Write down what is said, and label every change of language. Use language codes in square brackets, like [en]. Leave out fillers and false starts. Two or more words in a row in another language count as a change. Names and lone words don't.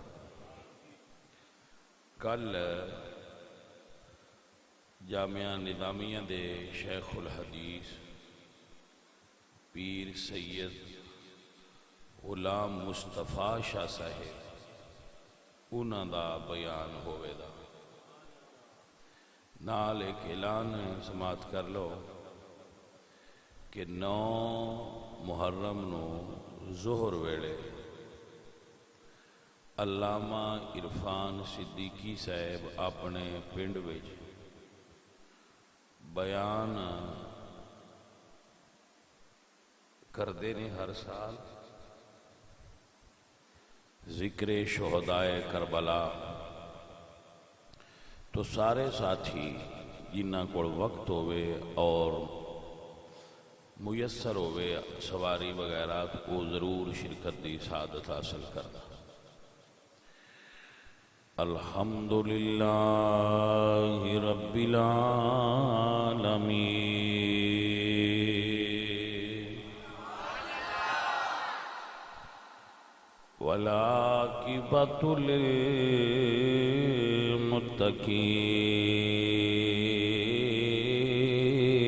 [pa] کل جامعہ نظامیہ دے شیخ الحدیث پیر سید غلام مصطفیٰ شاہ صاحب انہاں دا بیان ہوئے دا. نال ایک اعلان سماعت کر لو کہ 9 محرم نو ظہر ویلے علامہ عرفان صدیقی صاحب اپنے پنڈ وچ بیان کردے نے ہر سال ذکر شہدائے کربلا. تو سارے ساتھی جنہ کو وقت ہوئے اور میسر ہوئے سواری وغیرہ کو ضرور شرکت دی سعادت حاصل کرنا. [ar] الحمدللہ رب العالمین والعاقبۃ للمتقین